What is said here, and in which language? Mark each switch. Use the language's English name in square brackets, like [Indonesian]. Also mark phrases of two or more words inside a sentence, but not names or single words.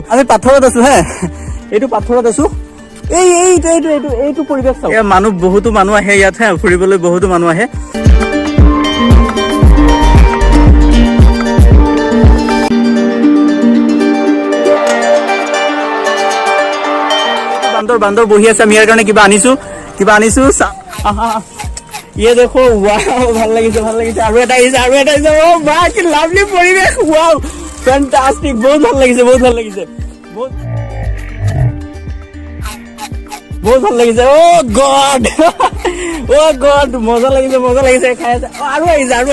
[Assamese] আমি পাথৰত আছো হে, এইটো পাথৰত আছো। এইটো পৰিৱেশ চাওক। বহুতো মানুহ আহে ইয়াত হে, ফুৰিবলৈ বহুতো মানুহ আহে। বান্দৰ বহি আছে। আমি ইয়াৰ কাৰণে কিবা আনিছো। [Hindi] ये देखो, वाव, [Assamese] ভাল লাগিছে। আৰু এটা আহিছে। ও বাহ, কি লাভলি পৰিৱেশ। [English] wow, fantastic, [Assamese] বহুত ভাল লাগিছে। বহুত ভাল লাগিছে। [English] oh god, [Assamese] মজা লাগিছে। খাই আছে। আৰু আহিছে।